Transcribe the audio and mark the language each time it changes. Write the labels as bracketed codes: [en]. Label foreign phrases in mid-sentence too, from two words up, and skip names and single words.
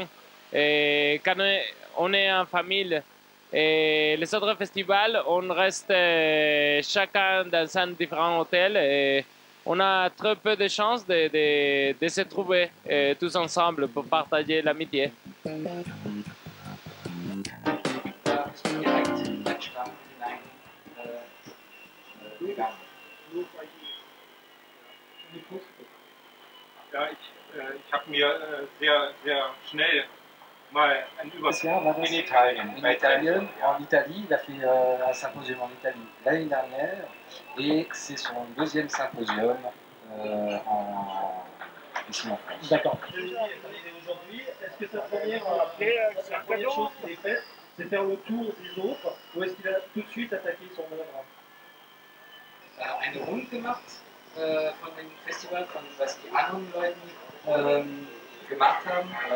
[fr] Et quand on est en famille, et les autres festivals, on reste chacun dans un différent hôtel. Et on a très peu de chances de se trouver tous ensemble pour partager l'amitié. [de] Ja, ich habe mir sehr schnell mal einen Überblick in Italien. [fr] En Italie, il a fait un symposium en Italie l'année dernière et c'est son deuxième symposium ici en France. D'accord. Aujourd'hui, est-ce que sa première chose qu'il ait faite, c'est faire le tour des autres, ou est-ce qu'il a tout de suite attaqué son œuvre? [de] Eine Runde gemacht von dem Festival, von was die anderen Leute gemacht haben.